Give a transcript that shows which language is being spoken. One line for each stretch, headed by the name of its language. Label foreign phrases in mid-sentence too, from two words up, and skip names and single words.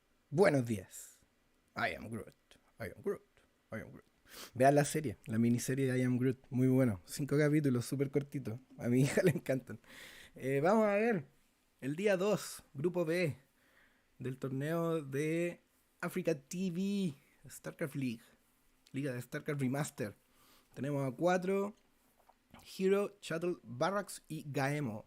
Spanish: Buenos días.
English: I am Groot. I am Groot. I am Groot.
Spanish: Vean la serie, la miniserie de I am Groot. Muy bueno. 5 capítulos, súper cortitos. A mi hija le encantan. Vamos a ver. El día 2, Grupo B del torneo de Africa TV, StarCraft League. Liga de StarCraft Remaster. Tenemos a 4: Hero, Shuttle, Barracks y Gaemo.